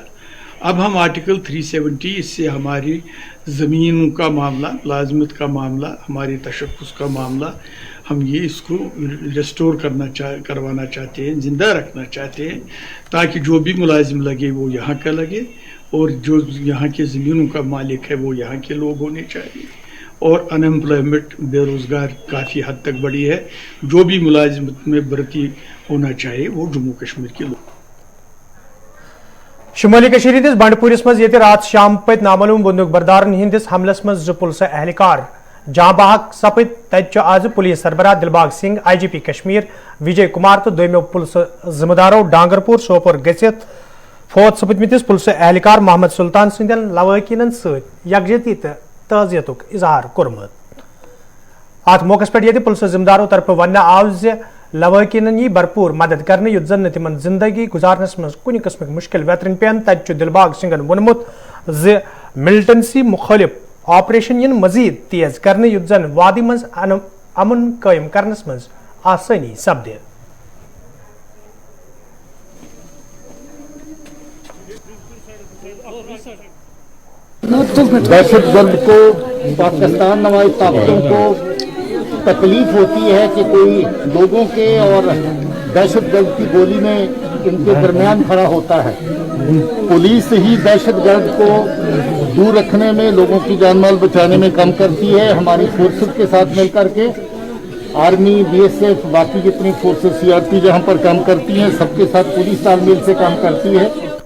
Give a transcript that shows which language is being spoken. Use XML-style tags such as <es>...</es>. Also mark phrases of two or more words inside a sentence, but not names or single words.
<ur>اب ہم آرٹیکل 370، اس سے ہماری زمین کا معاملہ، ملازمت کا معاملہ، ہمارے تشخص کا معاملہ، ہم یہ اس کو ریسٹور کروانا چاہتے ہیں، زندہ رکھنا چاہتے ہیں، تاکہ جو بھی ملازم لگے وہ یہاں کا لگے اور جو یہاں کے زمینوں کا مالک ہے وہ یہاں کے لوگ ہونے چاہیے. اور ان امپلائمنٹ، بے روزگار کافی حد تک بڑی ہے. جو بھی ملازمت میں بھرتی ہونا چاہیے وہ جموں کشمیر کے لوگ.</ur> <ks>شمالی کشمیر ہندس بنڈپورس مز یہ رات شام پت نامعلوم بندوق بردارن ہندس حملس مز زٕ پُلسہٕ اہلکار جاں بحق سپد تتہ آز پولیس سربراہ دلباغ سنگھ آئی جی پی کشمیر وجے کمار تو دویمو پُلسہٕ ذمہ دارو ڈانگرپور سوپور گژھِتھ فوت سپدمتس پُلسہٕ اہلکار محمد سلطان سندین لوٲقینن ست یکجہتی تو تعزیتک اظہار کورمت۔ ات موقع پہ یہ پُلسہٕ ذمہ دارو طرف وننہٕ آو زِ لوٲقینن یی بھرپور مدد کرنے یُتھ زن تمن زندگی گزارنس مز کُنہِ قسمک مشکل ویترن پین۔ تتہ دلباغ سنگھن وونمت زِ ملٹنسی مخالف آپریشن ین مزید تیز کرنے یُتھ زن وادی مز امن قائم کرنس مز آسانی سپدِ۔</ks> <ur>دہشت گرد کو پاکستان نواز طاقتوں کو تکلیف ہوتی ہے کہ کوئی لوگوں کے اور دہشت گرد کی گولی میں ان کے درمیان کھڑا ہوتا ہے۔ پولیس ہی دہشت گرد کو دور رکھنے میں، لوگوں کی جان مال بچانے میں کام کرتی ہے۔ ہماری فورسز کے ساتھ مل کر کے آرمی، بی ایس ایف، باقی جتنی فورسز سی آر پی جہاں پر کام کرتی ہیں، سب کے ساتھ پولیس تال میل سے کام کرتی ہے۔</ur>